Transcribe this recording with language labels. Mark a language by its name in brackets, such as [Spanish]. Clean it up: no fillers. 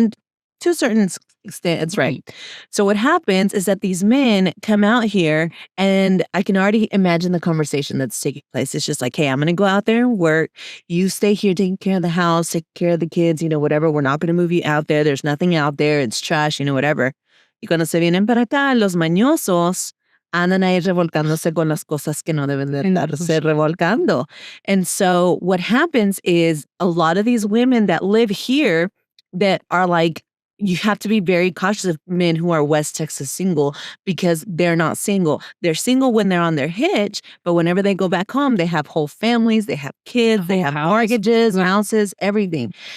[English] And to a certain extent, it's right. So what happens is that these men come out here, and I can already imagine the conversation that's taking place. It's just like, hey, I'm going to go out there and work. You stay here taking care of the house, take care of the kids, whatever. We're not going to move you out there. There's nothing out there. It's trash, whatever. [Spanish] Y cuando se vienen para acá, los mañosos andan ahí revolcándose con las cosas que no deben de estarse revolcando. [English] And so what happens is a lot of these women that live here that are like, you have to be very cautious of men who are West Texas single, because they're not single. They're single when they're on their hitch, but whenever they go back home, they have whole families, they have kids, they have mortgages, houses, everything.